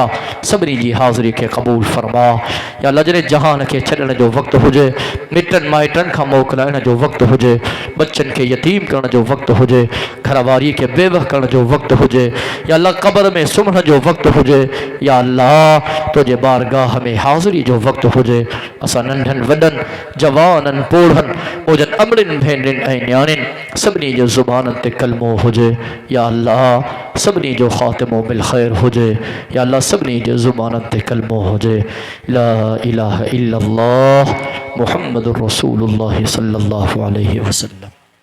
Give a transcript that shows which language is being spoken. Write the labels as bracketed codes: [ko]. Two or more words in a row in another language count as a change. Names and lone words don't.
[kfr] سبنی جی حاضری کے قبول فرما، یا اللہ جڑے جہان کے چھڑن جو وقت ہوجے، مٹن مائٹن کا موکلائن جو وقت ہوجے، بچن کے یتیم کرن جو وقت ہوجے، گھرواری کے بیوہ کرن جو وقت ہوجے، یا اللہ قبر میں سمن جو وقت ہوجے، یا اللہ تجھے بارگاہ ہمیں حاضری جو وقت ہوجے، اسا ننڈھن وڈن جوانن پوڑھن اوجن امرن بھینڈن اے نیانن سبنی جو زبانن تے کلمو ہوجے، یا اللہ سبنی جو خاتمو بالخیر ہوجے، یا اللہ سبنی جو زبانن تے کلمو ہوجے، [ar] لا الہ الا اللہ محمد رسول اللہ صلی اللہ علیہ وسلم۔